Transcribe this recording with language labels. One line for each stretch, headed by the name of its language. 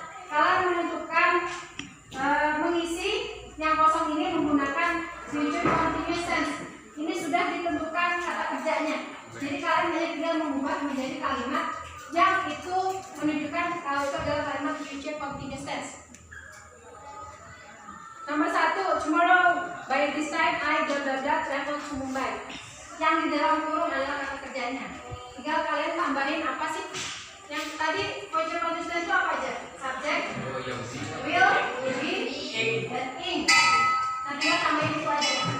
Indonesian: Kalian menentukan mengisi yang kosong ini menggunakan future continuous tense. Ini sudah ditentukan kata kerjanya. Jadi kalian hanya tinggal mengubah menjadi kalimat yang itu menunjukkan kalau itu adalah kalimat future continuous tense. Nomor 1,
English: tomorrow by this time I travel to Mumbai.
Indonesian: Yang di dalam kurung adalah kata kerjanya. Tinggal kalian tambahin apa sih? Yang tadi future continuous tense itu apa aja? Subject, will, be, dan ing. Nah, tinggal tambahin itu aja.